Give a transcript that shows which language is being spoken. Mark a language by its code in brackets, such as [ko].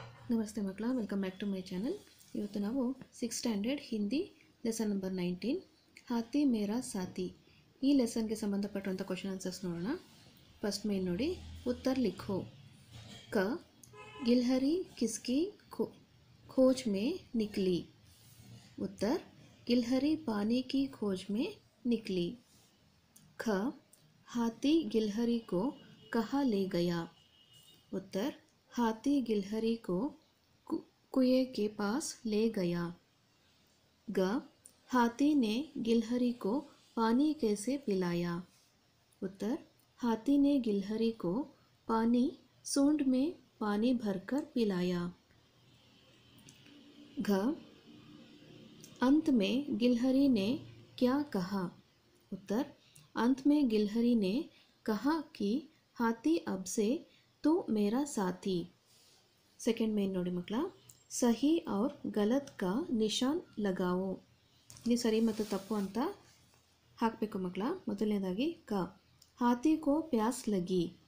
[kn] ನಮಸ್ತೆ ಮಕ್ಕಳ, welcome back to my channel. ಇವತ್ತು ನಾವು 6th standard Hindi lesson number 19 ಹಾತಿ ಮೇರಾ ಸಾತಿ ಈ ಲೆಸನ್ಗೆ ಸಂಬಂಧಪಟ್ಟಂಥ ಕ್ವಶನ್ ಆನ್ಸರ್ಸ್ ನೋಡೋಣ. ಫಸ್ಟ್ ಮೇನ್ ನೋಡಿ, ಉತ್ತರ ಲಿಖೋ. [hi] ಕ ಗಿಲ್ಹರಿ ಕಿಸ್ಕಿ खोज में निकली. उत्तर गिलहरी पानी की खोज में निकली. ख हाथी गिलहरी को कहाँ ले गया. उत्तर हाथी गिलहरी को कुएं के पास ले गया. ग हाथी ने गिलहरी को पानी कैसे पिलाया. उत्तर हाथी ने गिलहरी को पानी सूंड में पानी भरकर पिलाया. घ अंत में गिलहरी ने क्या कहा. उत्तर अंत में गिलहरी ने कहा कि हाथी अब से तू मेरा साथी. [kn] सेकेंड मेन नोड़ी मಕ್ಕಳ, [hi] सही और गलत का निशान लगाओ. [kn] ಇಲ್ಲಿ ಸರಿ ಮತ್ತು ತಪ್ಪು ಅಂತ ಹಾಕಬೇಕು ಮಕ್ಕಳ. [hi] ಮೊದಲನೇದಾಗಿ ಕ हाथी को प्यास लगी.